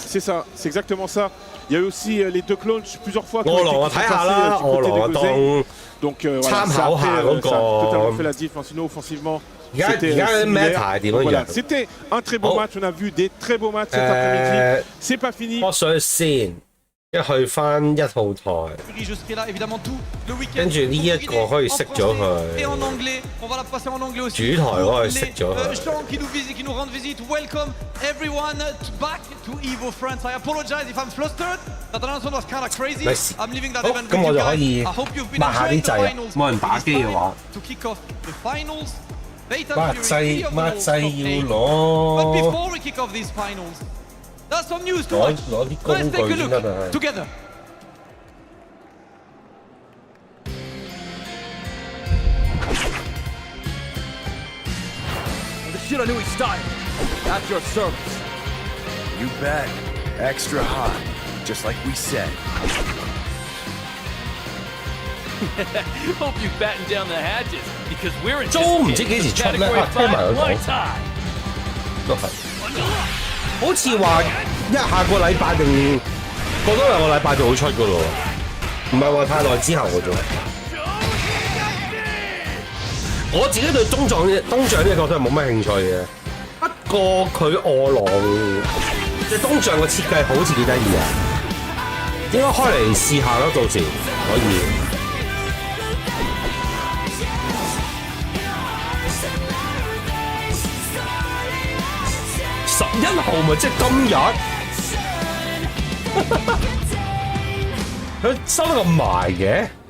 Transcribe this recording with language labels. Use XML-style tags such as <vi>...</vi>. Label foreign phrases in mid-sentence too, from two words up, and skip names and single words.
<fr>C'est ça, c'est exactement ça. Il y a eu aussi les</fr> <en>duck launch</en> <fr>plusieurs fois qui ont été passés du côté de Gozain. Donc voilà, ça a totalement fait la diff. Sinon offensivement, c'était un très beau match. On a vu des très beaux matchs cet après-midi. C'est pas fini.</fr> <yue>一去翻一號台，跟住呢一個可以熄咗佢。主台可以熄咗佢。</yue> <fr>qui nous visite, qui nous rend visite.</fr> <en>Welcome everyone back to EVO France. I apologize if I'm flustered. That announcement was kind of crazy. I'm leaving that event with you guys. I hope you've been enjoying the finals.</en> <yue>冇人打機嘅話</yue> <en>to kick off the finals. But before we kick off these finals, there's some news to watch. Let's take a look together. The Shiranui style, at your service. You bet. Extra hot, just like we said. Hope you batten down the hatches because we're in</en> <yue>租唔知幾時出咧？啊，聽埋佢講，都係，好似話下個禮拜定過多2個禮拜就會出噶咯，唔係話太耐之後嘅啫。我自己對東將呢個角色係冇乜興趣嘅，不過佢餓狼即係東將嘅設計好似幾得意啊，應該開嚟試下咯，到時可以。11號咪即係今日，佢收得咁埋嘅。</yue>